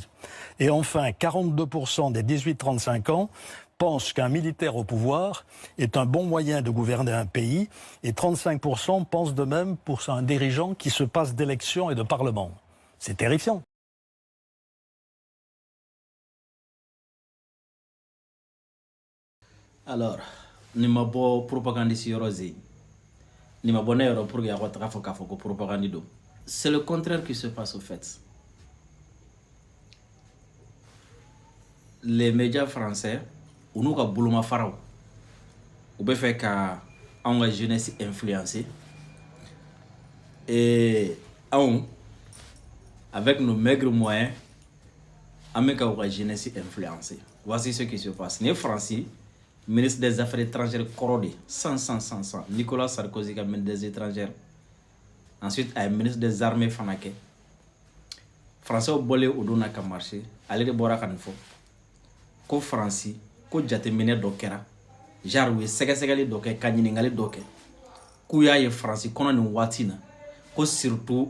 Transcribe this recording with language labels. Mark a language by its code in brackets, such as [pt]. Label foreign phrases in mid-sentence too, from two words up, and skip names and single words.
[fr] Et enfin, 42% des 18-35 ans pensent qu'un militaire au pouvoir est un bon moyen de gouverner un pays et 35% pensent de même pour un dirigeant qui se passe d'élections et de parlement. C'est terrifiant. Alors, [bm] ni ma bɔ propagande si yɔrɔ zen ni ma bɔ ne yɔrɔ [fr] pour que [bm] a taga fɔ k'a fɔ ko propagande don. [fr] C'est le contraire qui se passe au fait. Les médias français [bm] u n'u ka bolomafaraw u bɛ fɛ ka anw ka [fr] jeunesse influencer et [bm] anw [fr] avec nos maigres moyens [bm] an bɛ ka u ka [fr] jeunesse influencer. Voici ce qui se passe. [bm] Ni Fransi [fr] ministre des Affaires étrangères [bm] kɔrɔ de 100 Nicolas Sarkozy ka [fr] ministre des étrangères ensuite [bm] a ye [fr] ministre des armées [bm] fana kɛ français bɔlen o don na ka marcher ale de bɔra ka nin fɔ ko Fransi ko jateminɛ dɔ kɛra genre u ye sɛgɛsɛgɛli dɔ kɛ ka ɲiningali dɔ kɛ k'u y'a ye Fransi kɔnɔ nin waati na ko surtout